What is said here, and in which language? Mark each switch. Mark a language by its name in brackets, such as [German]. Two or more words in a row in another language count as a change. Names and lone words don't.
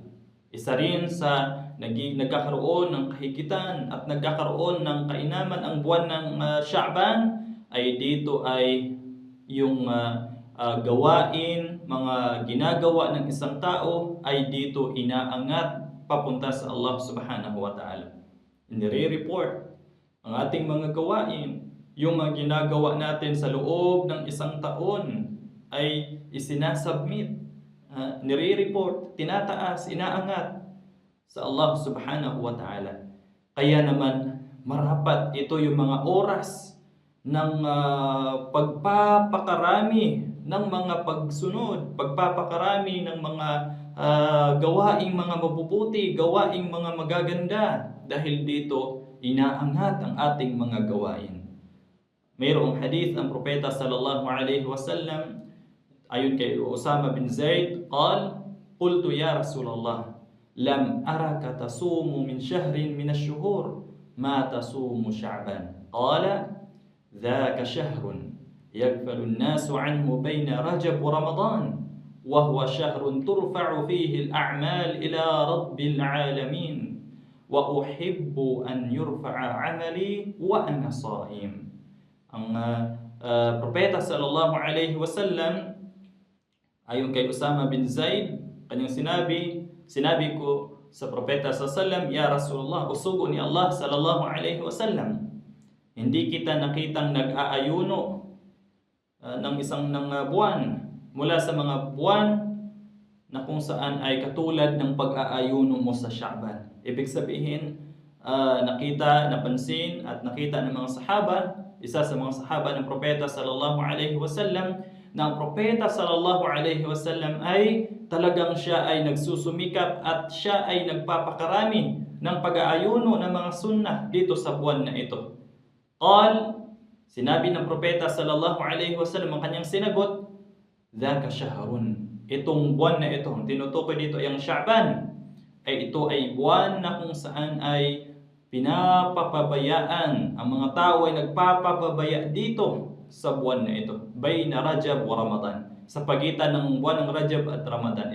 [Filipino] Isa rin sa nagkakaroon ng kahigitan at nagkakaroon ng kainaman ang buwan ng Sha'ban ay dito ay yung gawain, mga ginagawa ng isang tao ay dito inaangat papunta sa Allah [Arabic] سبحانه وتعالى. [Filipino] Nire-report ang ating mga gawain, yung mga ginagawa natin sa loob ng isang taon ay isinasubmit, nire-report, tinataas, inaangat sa Allah [Arabic] سبحانه وتعالى. [Filipino] Kaya naman marapat ito yung mga oras ng pagpapakarami ng mga pagsunod, pagpapakarami ng mga gawaing mga mabubuti, gawaing mga magaganda. Dahil dito, inaangat ang ating mga gawain. Mayroong hadith ang propeta [Arabic] صلى الله عليه وسلم [Filipino] ayon kay Usama bin Zaid, [Arabic] قلت يا رسول الله لم أرك تصوم من شهر من الشهور ما تصوم شعبان. قال ذاك شهر يغفل الناس عنه بين رجب ورمضان وهو شهر ترفع فيه الأعمال إلى رب العالمين وأحب أن يرفع عملي وأنا صائم. [Filipino] Ang propeta [Arabic] صلى الله عليه وسلم [Filipino] ayon kay Usama bin Zaid, kanyang sinabi ko sa propeta [Arabic] صلى الله عليه وسلم, يا رسول الله, [Filipino] usugo ni Allah [Arabic] صلى الله عليه وسلم, [Filipino] hindi kita nakitang nag-aayuno ng isang buwan mula sa mga buwan na kung saan ay katulad ng pag-aayuno mo sa Sha'ban. Ibig sabihin, napansin at nakita ng mga sahaba, isa sa mga sahaba ng propeta [Arabic] صلى الله عليه وسلم, [Filipino] na ang propeta [Arabic] صلى الله عليه وسلم [Filipino] ay talagang siya ay nagsusumikap at siya ay nagpapakarami ng pag-aayuno ng mga sunnah dito sa buwan na ito. Sinabi ng propeta [Arabic] صلى الله عليه وسلم, [Filipino] ang kanyang sinagot, [Arabic] ذاك شهر, [Filipino] itong buwan na ito, ang tinutukoy dito ay ang Sha'ban, ay ito ay buwan na kung saan ay pinapapabayaan, ang mga tao ay nagpapabaya dito sa buwan na ito, [Arabic] بين رجب ورمضان, [Filipino] sa pagitan ng buwan ng Rajab at Ramadan.